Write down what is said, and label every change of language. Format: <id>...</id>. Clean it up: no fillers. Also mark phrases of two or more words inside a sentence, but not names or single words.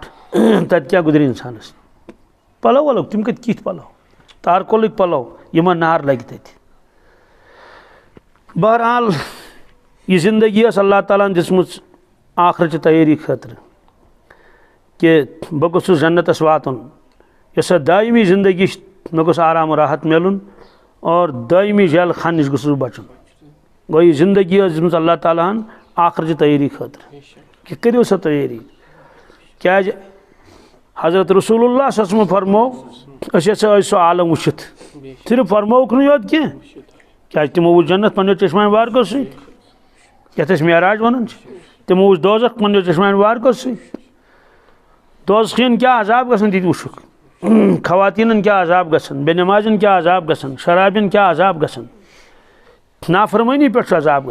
<ks>تتہِ کیٛاہ گُزرِ اِنسانس. پلو ولو تِم کتہِ کِتھ پلو تارکولٕکۍ پلو یِمن نار لگہِ تتہِ بہرحال یہ زندگی اس اللہ تعالیٰ دسم آخرت تیاری خاطر کہ بہ گوٚژھُس جنتس واتُن یۄس دائمی زندگی مے گوٚژھ آرام و راحت ملن اور دائمی جیل خان نش گوٚژھُس بچن گوٚو یہ زندگی ٲس دِژمٕژ اللہ تعالیٰ ہن آخرت تیاری خاطر کہ کٔرِو سا تیاری کیٛازِ حضرت رسول اللہ</ks> <ar>صلی اللہ علیہ وسلم</ar> <ks>فرمو أسۍ ہسا سُہ عالم وٕچھِتھ صرف فرمووُکھ نہٕ یوت کینٛہہ کیٛازِ تِمو وٕچھ جنت پنٛنیو چشمانہِ وارکو سۭتۍ یتھ أسۍ معراج ونان چھِ تِمو وٕچھ دوزخ پنٛنیو چشمانہِ وارکو سۭتۍ دوزخین کیٛاہ عذاب گژھان تہِ وٕچھُکھ خواتیٖنن کیٛاہ عذاب گژھان بے نمازن کیٛاہ عذاب گژھان شرابین کیٛاہ عذاب گژھان نافرمٲنی پٮ۪ٹھ چھُ عذاب</ks>